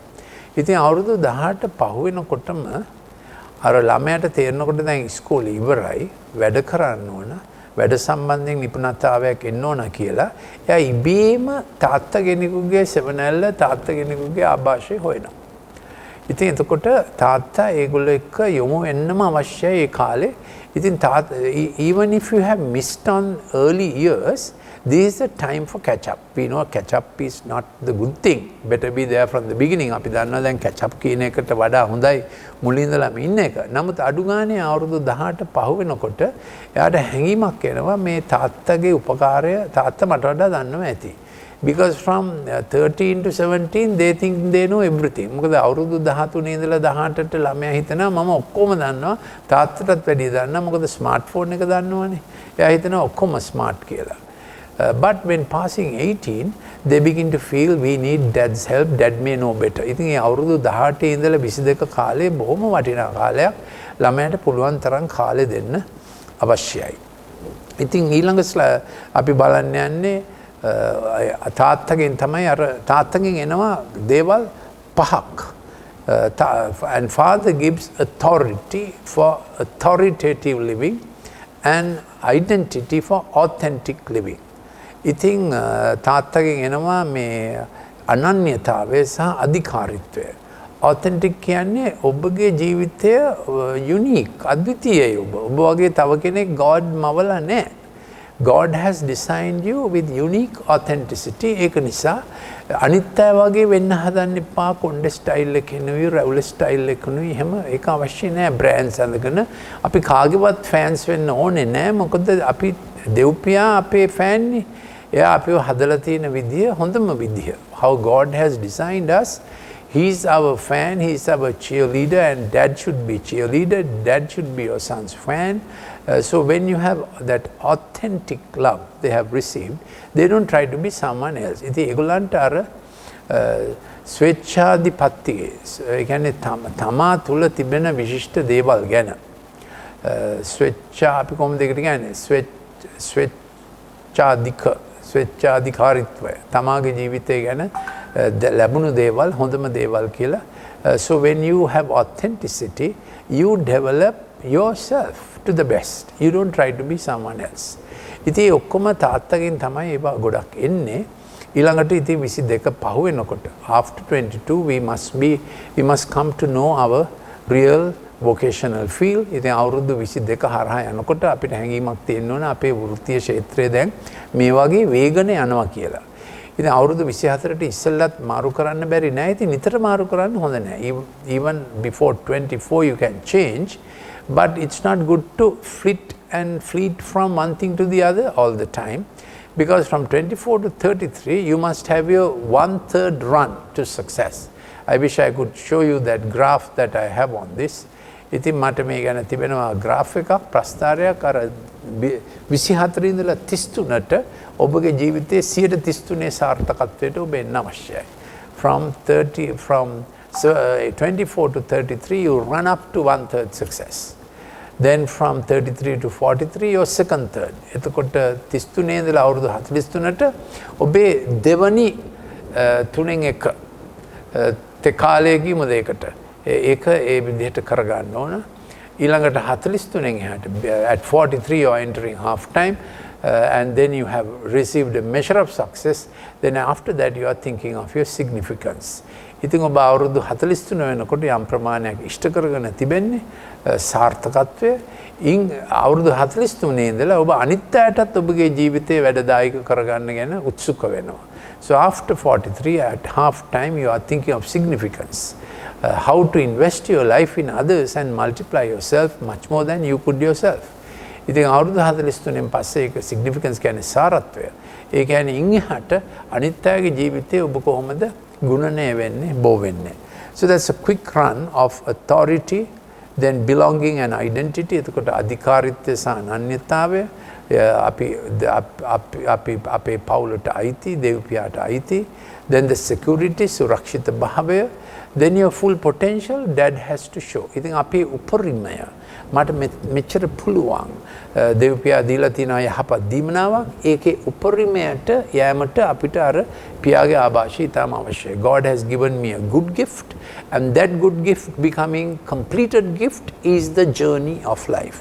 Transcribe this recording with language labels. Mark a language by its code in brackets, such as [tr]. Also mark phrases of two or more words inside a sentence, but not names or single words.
[si] ඉතින් අවුරුදු 18ට පහු වෙනකොටම අර ළමයාට තේරෙනකොට දැන් ඉස්කෝලේ ඉවරයි, වැඩ කරන්න ඕන, වැඩ සම්බන්ධයෙන් නිපුණතාවයක් එන්න ඕන කියලා එයා ඉබේම තාත්තා කෙනෙකුගේ සෙවණැල්ල තාත්තා කෙනෙකුගේ ආభాෂය හොයනවා. ඉතින් එතකොට තාත්තා ඒගොල්ලෝ එක්ක යොමු වෙන්නම අවශ්‍යයි ඒ කාලේ. [en] ඉතින් even if you have missed on early years, this is the time for catch up. We know catch up is not the good thing. Better be there from the beginning. [si] අපි දන්නවා දැන් [en] catch up [si] කියන එකට වඩා හොඳයි මුලින් ඉඳලාම ඉන්න එක. නමුත් අඩු ගානේ අවුරුදු 18 පහ වෙනකොට එයාට හැඟීමක් එනවා මේ තාත්තගේ උපකාරය තාත්තා මට වඩා දන්නවා ඇති. [en] Because from 13 to 17 they think they know everything. [si] මොකද අවුරුදු 13 ඉඳලා 18ට ළමයා හිතනවා මම ඔක්කොම දන්නවා තාත්තටත් වැඩිය දන්නවා මොකද ස්මාර්ට්ෆෝන් එක දන්නවනේ. එයා හිතනවා ඔක්කොම ස්මාර්ට් කියලා. [en] But when passing 18, they begin to feel we need dad's help, dad may know better. [si] ඉතින් ඒ අවුරුදු 18 ඉඳලා 22 කාලේ බොහොම වටිනා කාලයක් ළමයාට පුළුවන් තරම් කාලෙ දෙන්න අවශ්‍යයි. ඉතින් ඊළඟ අපි බලන්න යන්නේ තාත්තගෙන් තමයි අර තාත්තගෙන් එනවා දේවල් පහක්. [en] And father gives authority for authoritative living and identity for authentic living. [si] ඉතින් තාත්තගෙන් එනවා මේ අනන්‍යතාවය සහ අධිකාරීත්වය. Authentic කියන්නේ ඔබගේ ජීවිතය unique, අද්විතීයයි ඔබ. ඔබ වගේ තව කෙනෙක් God මවලා නැහැ. [en] God has designed you with unique authenticity. [si] ඒක නිසා අනිත් අය වගේ වෙන්න හදන්න එපා. කොණ්ඩේ ස්ටයිල් එක නෙවෙයි, රැවුල ස්ටයිල් එක නෙවෙයි. එහෙම ඒක අවශ්‍ය නැහැ. බ්‍රෑන්ඩ්ස් අඳගෙන අපි කාගේවත් ෆෑන්ස් වෙන්න ඕනේ නැහැ. මොකද අපි දෙව්පියා අපේ ෆෑන්නේ. එයා අපිව හදලා තියෙන විදිය හොඳම විදිය. [en] How God has designed us. He's our fan, he's our cheerleader, and dad should be cheerleader, dad should be your son's fan. So when you have that authentic love they have received, they don't try to be someone else. [si] ඉතින් ඒගොල්ලන්ට අර ස්වේච්ඡාධිපත්තිය, ඒ කියන්නේ තමා තුල තිබෙන විශිෂ්ට දේවල් ගැන ස්වේච්ඡා අපි කොහොමද ඒකට කියන්නේ ස්වේච්ඡාධිකාරීත්වය තමාගේ ජීවිතය ගැන ලැබුණු දේවල් හොඳම දේවල් කියලා. [en] So when you have authenticity, you develop yourself to the best. You don't try to be someone else. [si] ඉතින් ඔක්කොම තාත්තගෙන් තමයි ඒවා ගොඩක් එන්නේ. [en] ඊළඟට [si] ඉතින් 22 පහ වෙනකොට [en] after 22 we must come to know our real vocational field. [si] ඉතින් අවුරුදු 22 හරහා යනකොට අපිට හැඟීමක් තියෙන්න ඕන අපේ වෘත්තීය ක්ෂේත්‍රය දැන් මේ වගේ වේගන යනවා කියලා. ඉතින් අවුරුදු 24ට ඉස්සෙල්ලත් මාරු කරන්න බැරි නෑ. ඉතින් නිතර මාරු කරන්න හොඳ නෑ. [en] Even before 24 you can change, but it's not good to flit from one thing to the other all the time, because from 24 to 33 you must have your 1/3 run to success. I wish I could show you that graph that I have on this. [si] ඉතින් මට මේ ගැන තිබෙනවා graph එකක් ප්‍රස්තාරයක් අර 24 ඉඳලා 33ට ඔබගේ ජීවිතයේ 133 සාර්ථකත්වයට ඔබ එන්න අවශ්‍යයි. [en] From 24 to 33 you run up to 1/3 success. Then from 33 to 43 your second third. [si] එතකොට 33 ඉඳලා අවුරුදු 43ට ඔබේ දෙවනි තුනෙන් එක තේ කියමු දෙයකට ඒක ඒ විදිහට කරගන්න ඕන. ඊළඟට 43න් එහාට [en] at 43 you are entering half time, and then you have received a measure of success. Then after that you are thinking of your significance. [si] ඉතින් ඔබ අවුරුදු 43 වෙනකොට යම් ප්‍රමාණයක් ඉෂ්ට කරගෙන තිබෙන්නේ සාර්ථකත්වය. අවුරුදු 43 ඉඳලා ඔබ අනිත් අයටත් ඔබගේ ජීවිතේ වැඩදායක කරගන්න ගැන උත්සුක වෙනවා. [en] So after 43 at half time you are thinking of significance. How to invest your life in others and multiply yourself much more than you could yourself. [si] ඉතින් අවුරුදු 43න් පස්සේ ඒක significance කියන්නේ සාරත්වය. ඒ කියන්නේ ඉන් එහාට අනිත් අයගේ ජීවිතේ ඔබ කොහොමද ගුණණය වෙන්නේ, බෝ වෙන්නේ. [en] So that's a quick run of authority, then belonging and identity. [si] එතකොට අධිකාරීත්වය සහ අනන්‍යතාවය අපේ පවුලට අයිති, දෙව්පියාට අයිති. [en] Then the security, [si] සුරක්ෂිත භාවය. [en] Then your full potential dad has to show. [si] ඉතින් අපේ උපරිමය මට මෙච්චර පුළුවන් දෙව්පියා දීලා තියෙන යහපත් දීමනාවක් ඒකේ උපරිමයට යෑමට අපිට අර පියාගේ ආభాෂය ඉතාම අවශ්‍යයි. [en] God has given me a good gift, and that good gift becoming completed gift is the journey of life.